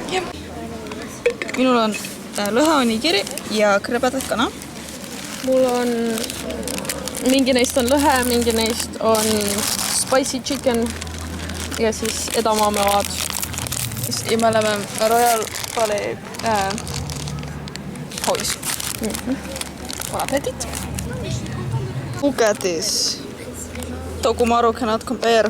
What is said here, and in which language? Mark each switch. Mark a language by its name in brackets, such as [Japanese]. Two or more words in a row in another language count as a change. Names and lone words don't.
[Estonian] Minul on lõhe-onigiri ja krõbedad kana. Mul on... Mingi neist on lõhe, mingi neist on [English] spicy chicken [Estonian] ja siis edamaamevaad. Ja me oleme Royal Palais hoovis. [French] Bon appetit! [English] Look at this! Tokumaru cannot compare.